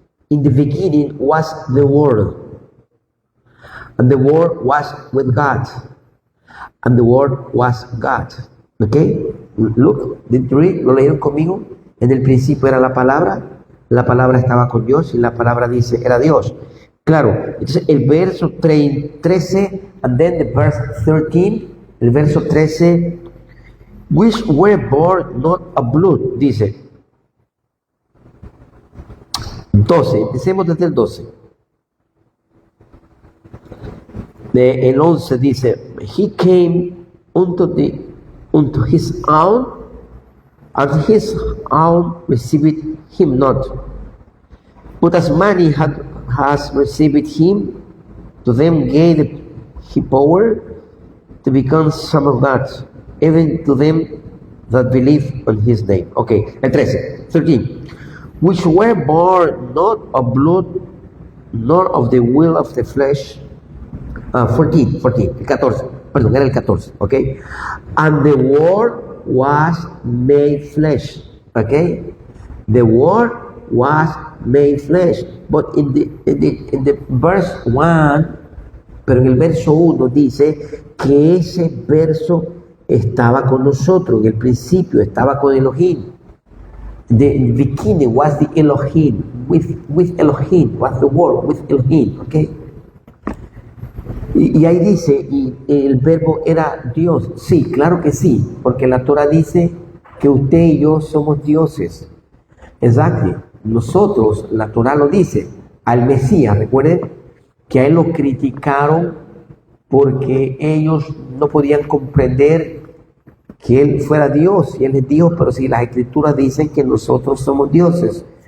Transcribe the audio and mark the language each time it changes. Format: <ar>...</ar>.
<en>In the beginning was the Word, and the Word was with God, and the Word was God. ¿Ok? Look, did you read?</en> <es>¿Lo leyeron conmigo? En el principio era la palabra estaba con Dios, y la palabra dice, era Dios. Claro, entonces el verso 13,</es> <en>and then the verse 13,</en> <es>el verso 13,</es> <en>which were born not of blood, dice.</en> <es>12, empecemos desde el 12. El 11 dice,</es> <en>he came unto his own, and his own received him not. But as many has received him, to them gave he power to become sons of God, even to them that believe on his name. Okay, el 13. Which were born not of blood, nor of the will of the flesh.</en> <es>14, el 14, perdón, era el 14, okay?</es> <en>And the word was made flesh, okay? The word was made flesh. But in the verse 1,</en> <es>pero en el verso 1 dice que ese verso estaba con nosotros, en el principio estaba con Elohim.</es> <en>The beginning was the Elohim, with Elohim, was the word, with Elohim, okay?</en> <es>Y ahí dice, y el verbo era Dios. Sí, claro que sí, porque la Torah dice que usted y yo somos dioses. Exacto. Nosotros, la Torah lo dice, al Mesías, recuerden que a él lo criticaron porque ellos no podían comprender que él fuera Dios. Y él les dijo, pero si las Escrituras dicen que nosotros somos dioses.</es>